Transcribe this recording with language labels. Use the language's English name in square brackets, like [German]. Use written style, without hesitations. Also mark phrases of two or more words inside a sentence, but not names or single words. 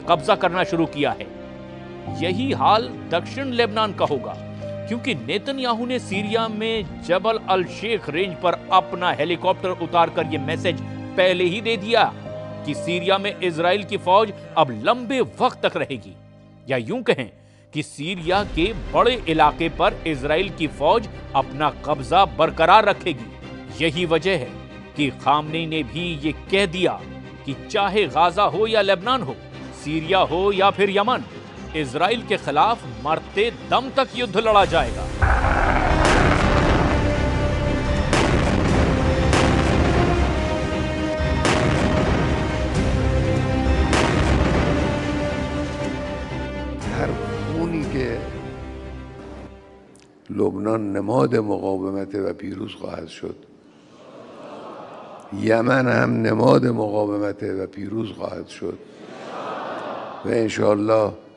[Hindi] कब्जा करना शुरू किया है, यही हाल दक्षिण लेबनान का होगा, क्योंकि नेतन्याहू ने सीरिया में जबल अल शेख रेंज पर अपना हेलीकॉप्टर उतारकर यह मैसेज पहले ही दे दिया कि सीरिया में इजराइल की फौज अब लंबे वक्त तक रहेगी, या यूं कहें कि सीरिया के बड़े इलाके पर इजराइल की फौज अपना कब्जा बरकरार रखेगी। यही वजह है कि खामनेई ने भी ये कह दिया कि चाहे गाजा हो या लेबनान हो, सीरिया हो या फिर यमन, इजराइल के खिलाफ मरते दम तक युद्ध लड़ा जाएगा। [Persian] هر خونی که لبنان نماد مقاومت و پیروز خواهد شد، یمن هم نماد مقاومت و پیروز خواهد شد و انشاءالله